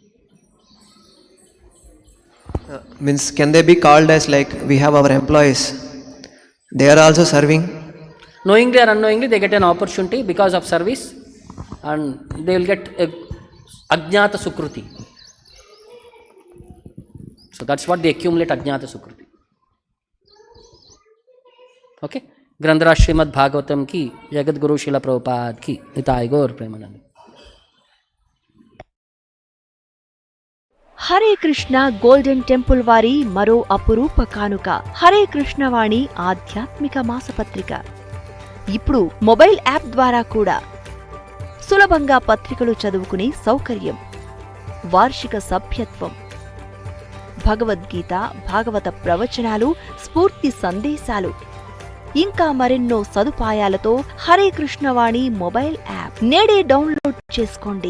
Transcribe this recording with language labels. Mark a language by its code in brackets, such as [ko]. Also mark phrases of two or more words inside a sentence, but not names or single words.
[en] Means can they be called as like we have our employees? They are also serving? Knowingly or unknowingly, they get an opportunity because of service, and they will get a [sa] अज्ञात सुकृति. [en] So that's what they accumulate, [sa] अज्ञात सुकृति. [en] Okay? [hi] ग्रंधर श्रीमद् भागवतम् की, जगत् गुरु श्रील प्रभुपाद की, निताई गौर प्रेमानंद. [te] హరే కృష్ణ గోల్డెన్ టెంపుల్ వారి మరో అపురూప కానుక హరే కృష్ణ వాణి ఆధ్యాత్మిక మాసపత్రిక. ఇప్పుడు మొబైల్ యాప్ ద్వారా కూడా సులభంగా పత్రికలు చదువుకునే సౌకర్యం, వార్షిక సభ్యత్వం, భగవద్గీత, భాగవత ప్రవచనాలు, స్ఫూర్తి సందేశాలు, ఇంకా మరెన్నో సదుపాయాలతో హరే కృష్ణ వాణి మొబైల్ యాప్ నేడే డౌన్లోడ్ చేసుకోండి.